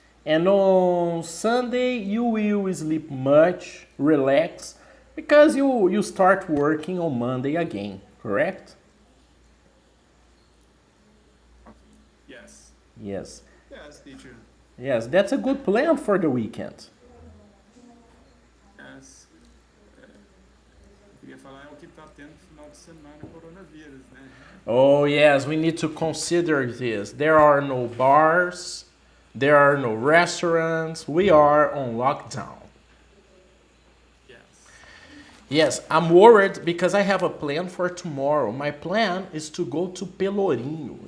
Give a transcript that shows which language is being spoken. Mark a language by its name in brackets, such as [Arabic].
[English] And on Sunday you will sleep much, relax, because you start working on Monday again, correct? Okay. Yes. Yes. Yes, teacher. Yes, that's a good plan for the weekend. Yes. [Portuguese] Eu queria falar é o que tá tendo no final de semana coronavírus, né? [English] Oh yes, we need to consider this. There are no bars, there are no restaurants. We are on lockdown. Yes, I'm worried because I have a plan for tomorrow. My plan is to go to Pelourinho.